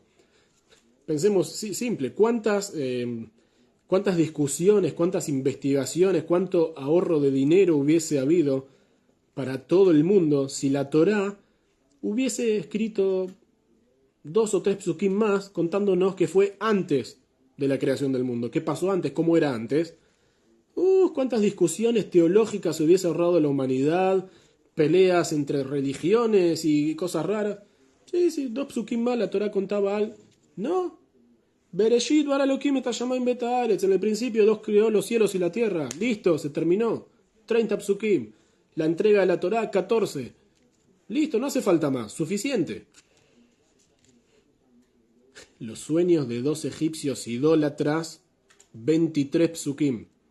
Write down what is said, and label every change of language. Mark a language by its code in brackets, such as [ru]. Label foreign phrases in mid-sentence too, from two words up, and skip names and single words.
[es] Pensemos, sí, simple, ¿cuántas discusiones, cuántas investigaciones, cuánto ahorro de dinero hubiese habido para todo el mundo si la Torá hubiese escrito 2 o 3 psukim más contándonos que fue antes de la creación del mundo? ¿Qué pasó antes? ¿Cómo era antes? ¿Cuántas discusiones teológicas se hubiese ahorrado la humanidad? Peleas entre religiones y cosas raras. Sí, 2 psukim más, la Torá contaba algo. No. [he] בראשית ברא אלהים את השמים ואת הארץ. [es] En el principio Dios creó los cielos y la tierra. Listo, se terminó. 30 psukim. La entrega de la Torá, 14. Listo, no hace falta más. Suficiente. Los sueños de 2 egipcios idólatras, 23 psukim.